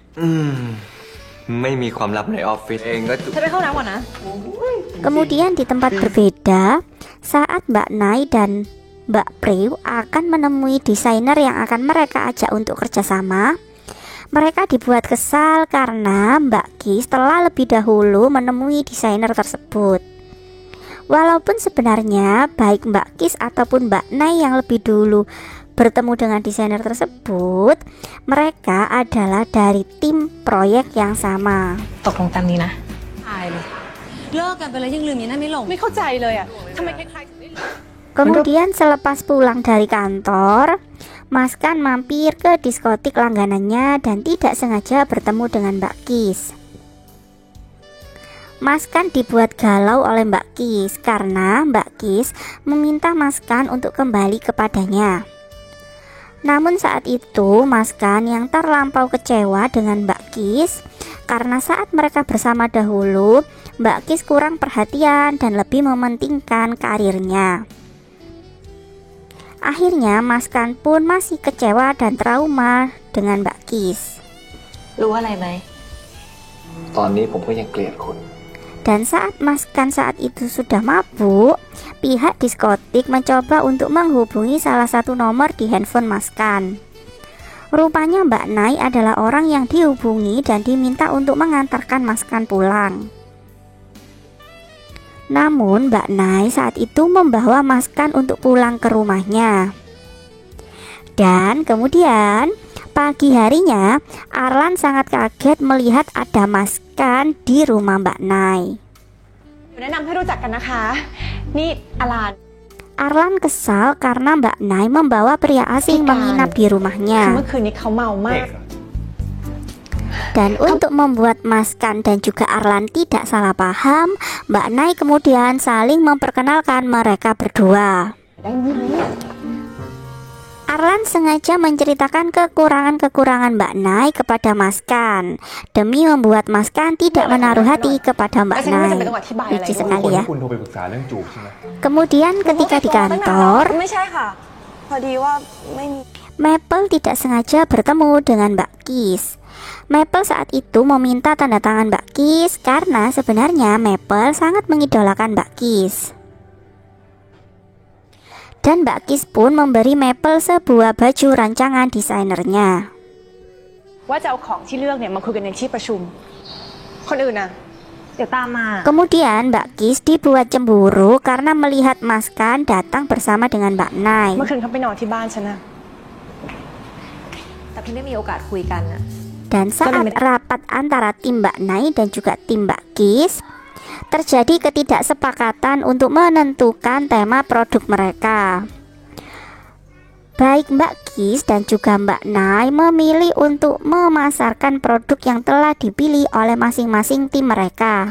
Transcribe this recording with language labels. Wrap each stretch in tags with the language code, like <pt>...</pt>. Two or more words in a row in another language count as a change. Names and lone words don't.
<id>Kemudian di tempat berbeda, saat Mbak Nai dan Mbak Preu akan menemui desainer yang akan mereka ajak untuk kerjasama, mereka dibuat kesal karena Mbak Kis telah lebih dahulu menemui desainer tersebut. Walaupun sebenarnya baik Mbak Kis ataupun Mbak Nay yang lebih dulu bertemu dengan desainer tersebut, mereka adalah dari tim proyek yang sama.</id> <th>ตกลงตามนี้นะตายเลยเลิกกันไปแล้วยังลืมอย่างนั้นไม่ลงไม่เข้าใจเลยอ่ะทำไมใครๆถึงได้</th> <id>Kemudian selepas pulang dari kantor, Mas Kan mampir ke diskotik langganannya dan tidak sengaja bertemu dengan Mbak Kis. Mas Kan dibuat galau oleh Mbak Kis karena Mbak Kis meminta Mas Kan untuk kembali kepadanya. Namun saat itu Mas Kan yang terlampau kecewa dengan Mbak Kis karena saat mereka bersama dahulu Mbak Kis kurang perhatian dan lebih mementingkan karirnya. Akhirnya Mas Kan pun masih kecewa dan trauma dengan Mbak Kis.</id> <th>รู้อะไรไหม ตอนนี้ผมก็ยังเกลียดคุณ</th> <id>Dan saat Mas Kan saat itu sudah mabuk, pihak diskotik mencoba untuk menghubungi salah satu nomor di handphone Mas Kan. Rupanya Mbak Nay adalah orang yang dihubungi dan diminta untuk mengantarkan Mas Kan pulang. Namun Mbak Nay saat itu membawa Mas Kan untuk pulang ke rumahnya. Dan kemudian pagi harinya Arlan sangat kaget melihat ada Mas Kan di rumah Mbak Nay.</id> <th>แนะนำให้รู้จักกันนะคะนี่อลาน</th> <id>Arlan kesal karena Mbak Nay membawa pria asing menginap di</id> <th>คือ</th> <id>rumahnya.</id> <th>เมื่อคืนนี้เขาเมามาก</th> <id>Dan untuk membuat Mas Kan dan juga Arlan tidak salah paham, Mbak Nay kemudian saling memperkenalkan mereka berdua. Arlan sengaja menceritakan kekurangan-kekurangan Mbak Nay kepada Mas Kan demi membuat Mas Kan tidak menaruh hati kepada Mbak</id> <th>แล้วฉันก็ไม่</th> <id>Nay.</id> <th>จำเป็นต้องอธิบายอะไร</th> <id>Lucu</id> <th>คน</th> <id>sekali</id> <th>ที่</th> <id>ya.</id> <th>คุณโทรไปปรึกษาเรื่องจูบใช่ไหม</th> <id>Kemudian ketika di kantor,</id> <th>ไม่ใช่ค่ะ พอดีว่าไม่มี</th> <id>Maple tidak sengaja bertemu dengan Mbak Kis. Maple saat itu meminta tanda tangan Mbak Kis karena sebenarnya Maple sangat mengidolakan Mbak Kis. Dan Mbak Kis pun memberi Maple sebuah baju rancangan desainernya.</id> <th>ว่าจะเอาของที่เลือกเนี่ยมาคุยกันในที่ประชุมคนอื่นน่ะ เดี๋ยวตามมา</th> <id>Kemudian Mbak Kis dibuat cemburu karena melihat Mas Kan datang bersama dengan Mbak Nay.</id> <th>เมื่อคืนเขาไปนอนที่บ้านฉันน่ะ แต่พี่ได้มีโอกาสคุยกันนะ</th> <id>Dan saat rapat antara tim Mbak Nay dan juga tim Mbak Kis, terjadi ketidaksepakatan untuk menentukan tema produk mereka. Baik Mbak Kis dan juga Mbak Nay memilih untuk memasarkan produk yang telah dipilih oleh masing-masing tim mereka.</id>